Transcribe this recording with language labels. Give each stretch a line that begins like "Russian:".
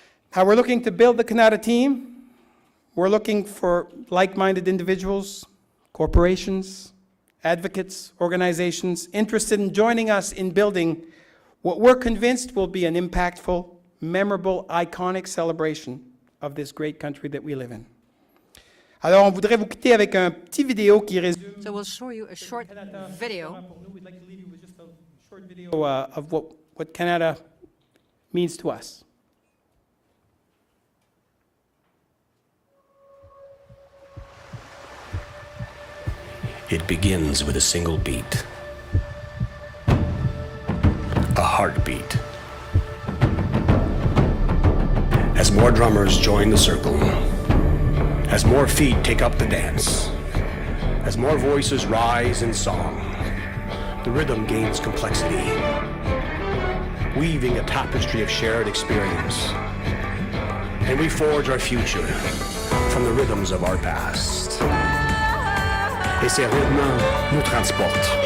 English: How we're looking to build the Kanata team, we're looking for like-minded individuals, corporations, advocates, organizations interested in joining us in building what we're convinced will be an impactful, memorable, iconic celebration of this great country that we live in.
French: Alors, on voudrait vous quitter avec un petit vidéo qui résume.
English: So we'll show you a short video. We'd like to leave you with just a short video of what Kanata means to us. It begins with a single beat, a heartbeat. As more drummers join the circle, as more feet take up the dance, as more voices rise in song, the rhythm gains complexity, weaving a tapestry of shared experience. And we forge our future from the rhythms of our past.
French: Et ces rythmes nous transportent.